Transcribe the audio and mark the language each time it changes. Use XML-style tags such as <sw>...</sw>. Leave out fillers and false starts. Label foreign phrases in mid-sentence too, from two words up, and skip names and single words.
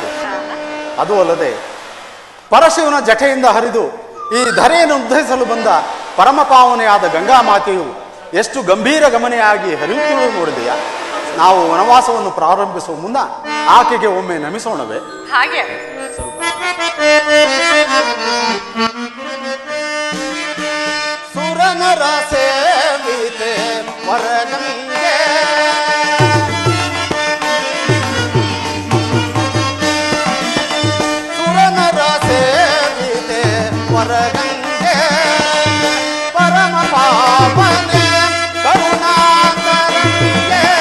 <kn>ಅದು ಅಲ್ಲದೆ ಪರಶಿವನ ಜಟೆಯಿಂದ ಹರಿದು ಈ ಧರೆಯನ್ನು ಉದ್ಧರಿಸಲು ಬಂದ ಪರಮ ಪಾವನೆಯಾದ ಗಂಗಾ ಮಾತೆಯು ಎಷ್ಟು ಗಂಭೀರ ಗಮನೆಯಾಗಿ ಹರಿಯುತ್ತಿರುವುದು ನೋಡಿದೆಯಾ? ನಾವು ವನವಾಸವನ್ನು ಪ್ರಾರಂಭಿಸುವ ಮುನ್ನ ಆಕೆಗೆ ಒಮ್ಮೆ ನಮಿಸೋಣವೇ? ಹಾಗೆ ಸುರನರ ಸೇವಿತೆ ವರಗಂಗೆ ಸುರನರ ಸೇವಿತೆ ವರಗಂಗೆ ಪರಮ ಪಾವನೆ ಕರುಣಾಕರಂಗೆ</kn>